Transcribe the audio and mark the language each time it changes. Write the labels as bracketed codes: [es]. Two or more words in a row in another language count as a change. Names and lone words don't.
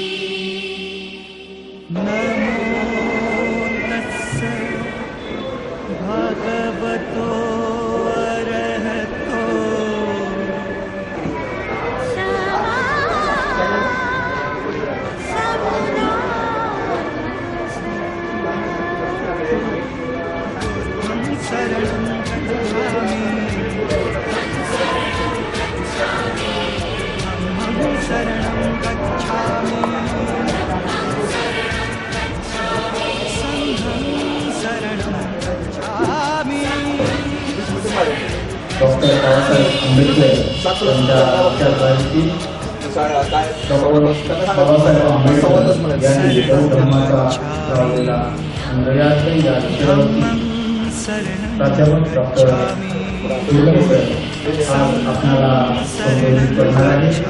[pi] नमो तस्स भगवतो अरहतो शरणं गच्छामि धम्मं शरणं गच्छामि [mr] डॉक्टर बाबासाहेब आंबेडकर यांच्या विचारधारेची डॉक्टर बाबासाहेब आंबेडकर यांनी धर्माचा लावलेला अंधयात्री या विषयावरती प्राध्यापक डॉक्टर आज आपल्याला संबोधित करणार आहे।